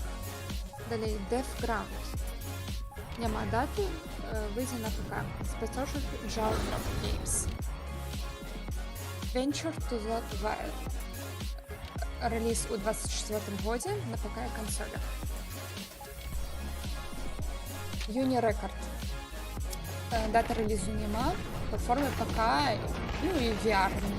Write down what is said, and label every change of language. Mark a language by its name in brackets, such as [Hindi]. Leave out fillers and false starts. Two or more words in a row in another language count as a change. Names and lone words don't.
[Belarusian] Далей Death Ground. Няма даты, выйдзе на ПК. Распрацоўшчык Show+, Games. Venture to the Wild. [Ukrainian] Реліз у 24 годзе на ПК і консолях. Uni Record. Дата релізу нема, платформи ПК, ну і VR.